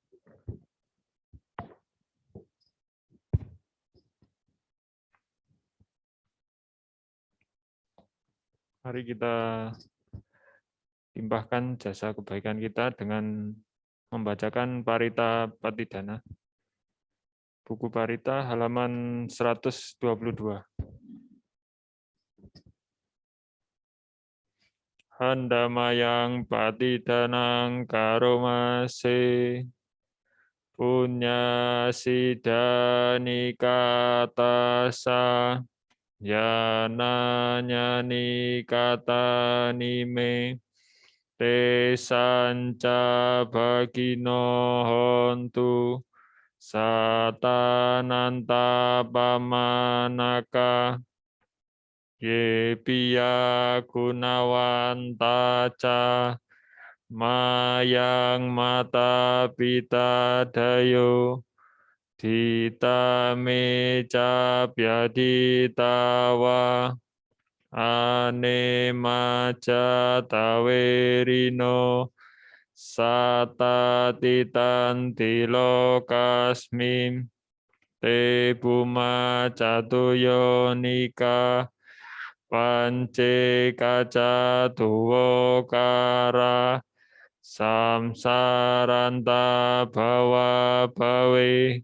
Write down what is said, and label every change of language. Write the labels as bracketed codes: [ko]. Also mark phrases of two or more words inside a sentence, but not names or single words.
[id] Mari kita limpahkan jasa kebaikan kita dengan membacakan Parita Patidana. Buku Parita halaman 122. [pi] Handamayang patidanang karomase punya sidani katasa yananyani katanime te sanca bagino hontu satananta pamanaka ye piya gunawanta ca mayang mata pita dayo dita meca pyaditawa ane maca tawerino sata titan tilokasmim te buma catuyo nika pance kaca tuwokara samsaranta bawa bawe